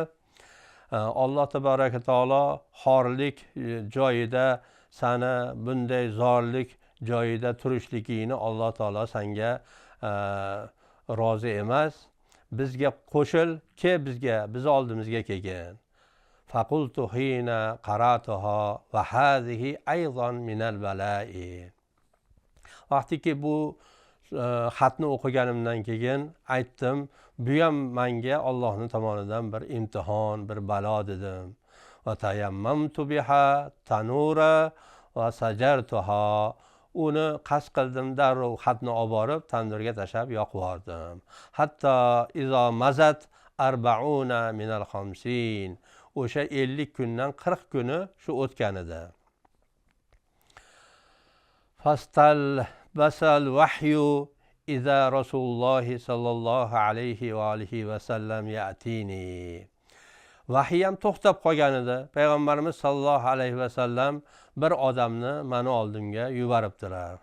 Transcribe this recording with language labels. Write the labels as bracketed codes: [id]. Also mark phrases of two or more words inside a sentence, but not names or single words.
[uz] Alloh tabaraka taolo xorlik joyida, sani bunday zorlik joyida turishligingni Alloh taolo senga rozi emas. Bizga qo'shil, biz oldimizga kelgin. [ar] فقلت حين قرأتها وهذه أيضا من البلاء. [uz] Vaqtiki bu xatni o'qiganimdan keyin aytdim, bu ham menga Allohning tomonidan bir imtihon, bir balo dedim. [ar] وتيممت بها التنور فسجرتها. [uz] Uni qasd qildim, darrov xatni olib borib tandurga tashlab yoqib yubordim. [ar] حتى إذا مضت أربعون من الخمسين. [uz] O'sha 50 kundan 40 kuni shu o'tgan edi. [ar] فاستلبث الوحي إذا رسول الله صلى الله عليه وعلى آله وسلم يأتيني. [uz] Vahiy ham to'xtab qolgan edi. Payg'ambarimiz sallallohu alayhi va sallam bir odamni meni oldimga yuboribdilar.